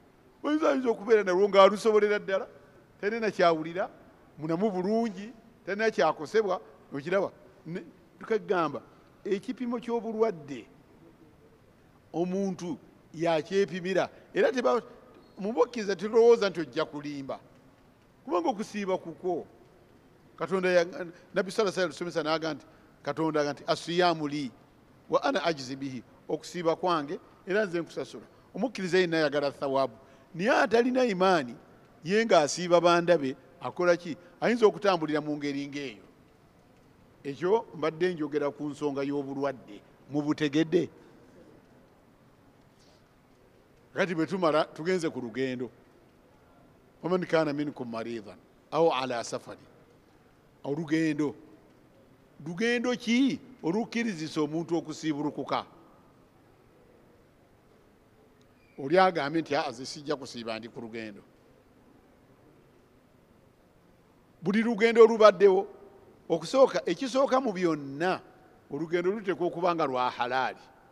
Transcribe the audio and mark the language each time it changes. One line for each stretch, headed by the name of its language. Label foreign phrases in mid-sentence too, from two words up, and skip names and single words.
Ganda: Oyinza okubeera nalwo ng'alusobolera ddala, talina kyawulira, munamu bulungi, talina kyakosebwa. Okiraba? Tukagamba ekipimo ky'obulwadde omuntu yakyepimira, era mubukkiriza tulowooza nti ojja kulimba, kubanga okusiiba kukwo Katonda Nabbi
Arabic: صلى الله عليه وسلم
Ganda: n'agamba nti Katonda aga nti
Arabic: الصيام لي وأنا أجزي به,
Ganda: okusiiba kwange era nze nkusasula. Omukkiriza yenna ayagala thawaabu, naye atalina imaani ye ng'asiiba bandabe akola ki? Ayinza okutambulira mu ngeri ng'eyo. Ekyo mbadde njogera ku nsonga y'obulwadde. Mubutegedde? Kati bwe tumala tugenze ku lugendo.
Arabic: ومن كان منكم مريضا أو على سفر.
Ganda: Olugendo. Lugendo ki olukkirizisa omuntu okusiibulukuka? Oli agambye nti aze sijja kusiiba ndi ku lugendo. Buli lugendo olubaddewo, okusooka ekisooka mu byonna, olugendo luteekwa okuba nga lwa halaali.